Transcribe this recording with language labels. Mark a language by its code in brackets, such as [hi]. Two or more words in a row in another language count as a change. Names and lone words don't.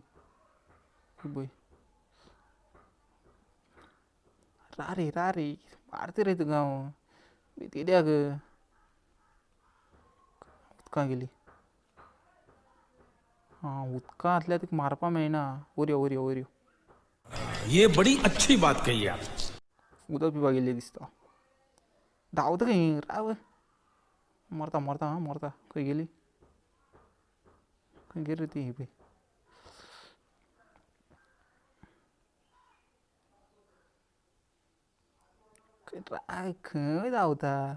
[kok] पळय रा रे मारता रे तुका हांव. भीती कित्याक. उदकां गेली. उदकां आसल्यार तिका मारपा मेळना. वरयो. [hi] ये बड़ी अच्छी बात कही आप. [kok] उदक पिवपाक गेल्ली दिसता. धांवता खंय राव. मरता. खंय गेली. खंय गेली रे ती. पळय खंय धांवता.